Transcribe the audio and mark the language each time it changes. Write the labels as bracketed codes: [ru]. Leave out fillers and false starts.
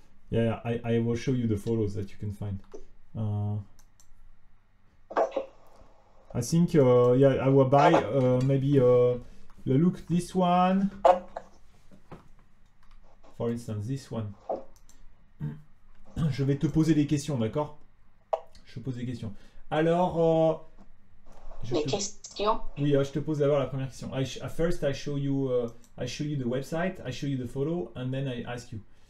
[en] Yeah, I will show you the photos that you can find. I think yeah, I will buy maybe look, this one. For instance, this one. [fr] Je vais te poser des questions, d'accord? Je pose des questions. Alors, questions? Oui, je te pose d'abord la première question. [en] First, I show you the website, I show you the photo, and then I ask you.